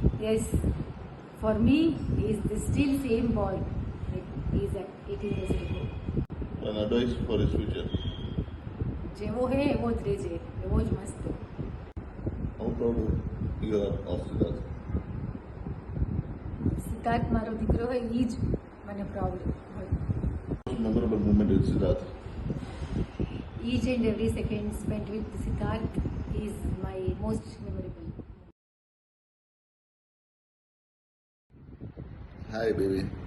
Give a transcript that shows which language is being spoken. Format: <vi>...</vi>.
<en>Yes, for me he is the still same boy that he is at 18 years ago. An advice for his future?</en> <gu>જેવો હે એવો જ રહેજે, એવો જ મસ્ત.</gu> <en>How proud you are of Siddharth?</en> <gu>Siddharth મારો દીકરો હોય એ જ મને પ્રાઉડ હોય.</gu> <en>Most memorable moment with Siddharth? Each and every second spent with Siddharth is my most memorable. Hi, baby.</en>